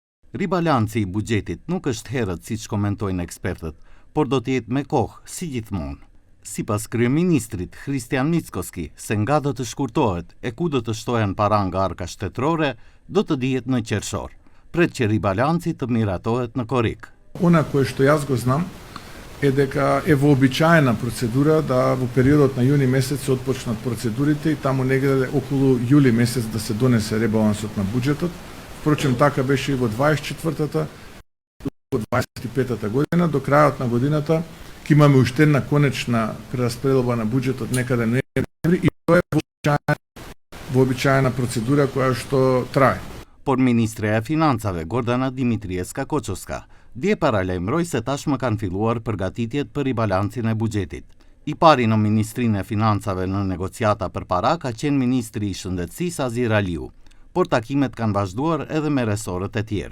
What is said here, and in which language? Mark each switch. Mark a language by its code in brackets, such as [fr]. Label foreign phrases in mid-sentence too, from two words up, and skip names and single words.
[sq] Ribalanci i buxhetit nuk është herët siç komentojnë ekspertët, por do të jetë me kohë, si gjithmonë. Sipas kryeministrit Christian Mickoski, se nga do të shkurtohet e ku do të shtohen para nga arka shtetërore, do të dihet në qershor. Pret që ribalanci të miratohet në korrik. [mk] Она кое што ја го знам е дека е вообичаена процедура да во периодот на јуни месец се отпочнат процедурите и таму негде околу јули месец да се донесе ребалансот на буџетот. Впрочем, така беше и во 24-та, во 25-та година. До крајот на годината ќе имаме уште една конечна прераспределба на буџетот некаде ноември и тоа е вообичаена процедура која што трае. [sq] Por Ministreja e Financave Gordana Dimitrieska Koçoska dje paralajmëroi se tashmë kanë filluar përgatitjet për ribalancin e buxhetit. I pari në Ministrinë e Financave në negociata për para ka qenë Ministri i Shëndetësisë Azir Aliu, por takimet kanë vazhduar edhe me resorët e tjerë.